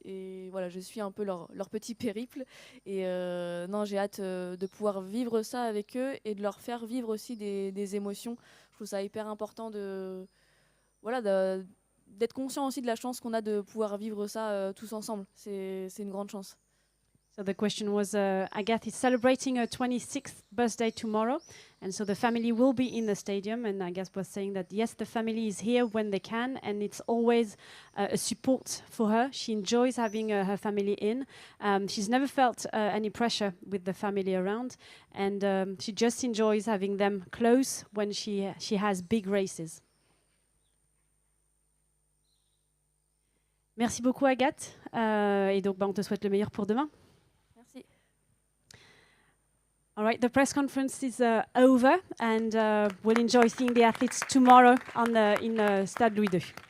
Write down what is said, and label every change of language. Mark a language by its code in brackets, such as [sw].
[fr] Et voilà, je suis un peu leur petit périple. Et non, j'ai hâte de pouvoir vivre ça avec eux et de leur faire vivre aussi des émotions. Je trouve ça hyper important d'être conscient aussi de la chance qu'on a de pouvoir vivre ça tous ensemble. C'est une grande chance. [en] So the question was, Agathe is celebrating her 26th birthday tomorrow, and so the family will be in the stadium. And Agathe was saying that yes, the family is here when they can, and it's always a support for her. She enjoys having her family in. She's never felt any pressure with the family around, and she just enjoys having them close when she has big races. [fr] Merci beaucoup Agathe, et donc on te souhaite le meilleur pour demain. Merci. [en] All right, the press conference is over, and we'll enjoy seeing the athletes tomorrow in Stade Louis II.